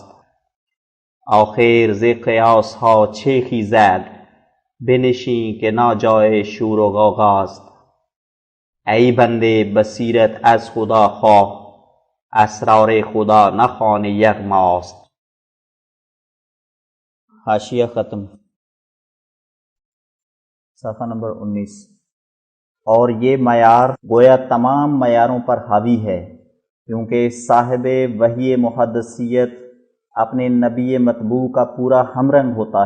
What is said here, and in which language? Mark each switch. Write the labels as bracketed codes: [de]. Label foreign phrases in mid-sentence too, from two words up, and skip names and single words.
[fa] آخر ز قیاس ها چه خیزد، بنشین که ناجای شور و غوغاست. ای بنده بصیرت از خدا خواه، اسرار خدا نخوان یغماست. [ur] حاشیہ ختم۔ صفحہ نمبر 19۔ اور یہ معیار گویا تمام معیاروں پر حاوی ہے، کیونکہ صاحب وحی محدثیت اپنے نبی مطبوع کا پورا ہمرنگ ہوتا